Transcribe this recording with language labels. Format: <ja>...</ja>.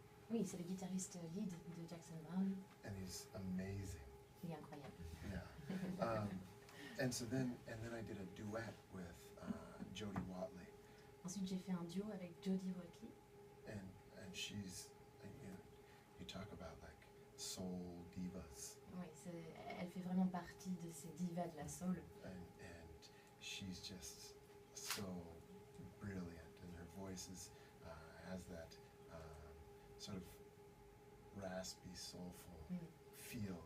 <fr>Oui, c'est le guitariste lead de Jackson Browne.</fr> <en>And he's amazing.</en> <fr>Il est incroyable.</fr> <en>Yeah. And then I did a duet with Jody Watley.</en> <fr>Ensuite, j'ai fait un duo avec Jody Watley.</fr> <en>And she's, you talk about like soul divas.</en> <fr>Oui, elle fait vraiment partie de ces divas de la soul.</fr> <en>And she's just so brilliant, and her voice has that sort of raspy, soulful feel.</en>